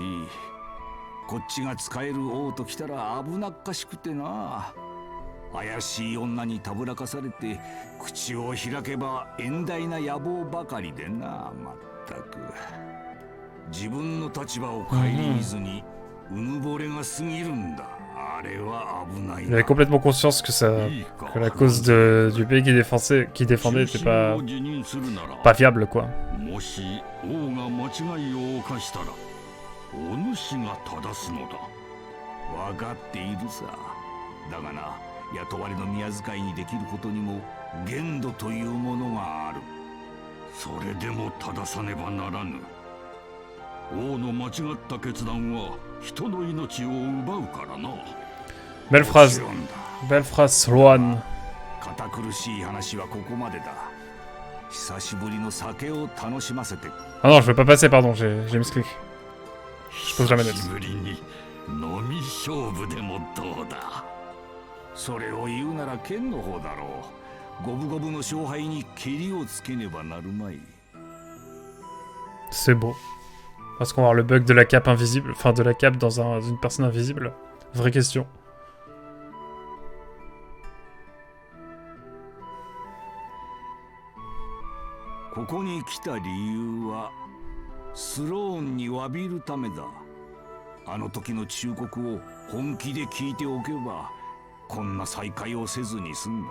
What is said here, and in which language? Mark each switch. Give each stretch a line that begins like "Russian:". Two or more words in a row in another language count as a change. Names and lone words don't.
Japanese: こっちが使える王と来たら危なっかしくてな。怪しい女にたぶらかされて口を開けば遠大な野望ばかりでな。まったく自分の立場を顧みずにうぬぼれが過ぎるんだ。あれは危ないな。
French: Il avait complètement conscience que que la cause du pays qui défendait était pas viable quoi.
Japanese: もし王が間違いを犯したらお主が正すのだ。分かっているさ。だがな、 雇われの宮遣いにできることにも限度というものがある。それでも正さねばならぬ。王の間違った決断は人の命を奪うからな。
French: Belle
Japanese: も
French: phrase.
Japanese: ちろんだ。
French: Belle phrase, Sloan.
Japanese: 堅苦しい話はここまでだ。久しぶりの酒を楽しませて。
French: Ah non, je veux pas passer, pardon, j'ai misclick. Je pose la manette.
Japanese: 久しぶりに飲み勝負でもどうだ。それを言うなら剣の方だろう。五分五分の勝敗にケリをつけねばなるまい。
French: C'est beau. Est-ce qu'on va avoir le bug de la cape invisible? Enfin, de la cape dans une personne invisible? Vraie question.
Japanese: ここに来た理由はスローンに詫びるためだ。あの時の忠告を本気で聞いておけばこんな再会をせずに済んだ。